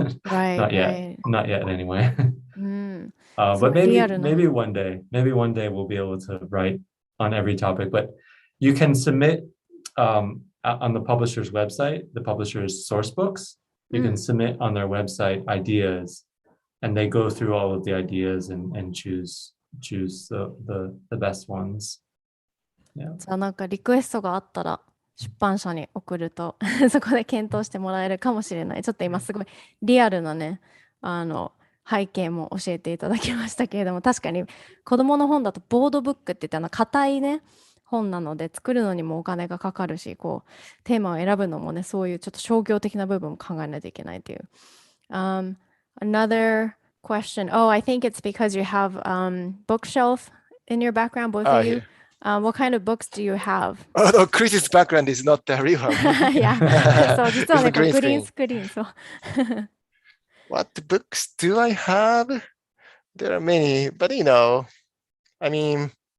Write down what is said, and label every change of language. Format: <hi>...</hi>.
<en>Not yet anyway. But maybe one day we'll be able to write on every topic. But you can submit on the publisher's website, the publisher's source books. You can submit on their website ideas, and they go through all of the ideas and choose the best ones. Yeah.</en> <ja>じゃあなんかリクエストがあったら出版社に送るとそこで検討してもらえるかもしれない。ちょっと今すごいリアルなね、背景も教えていただきましたけれども、確かに子供の本だとボードブックって言って硬いね本なので作るのにもお金がかかるし、こうテーマを選ぶのもね、そういうちょっと商業的な部分も考えないといけないという。</ja> <en>Another question. Oh, I think it's because you have bookshelf in your background, both of you. What kind of books do you have? Oh no, Chris's background is not the real one.</en> <ja>Yeah. そう、実はね、</ja> <en>It's a green</en> <ja>グリーン</ja> <en>screen.</en> <ja>スクリーン。そう。</ja> <en>What books do I have? There are many, but I mean,</en>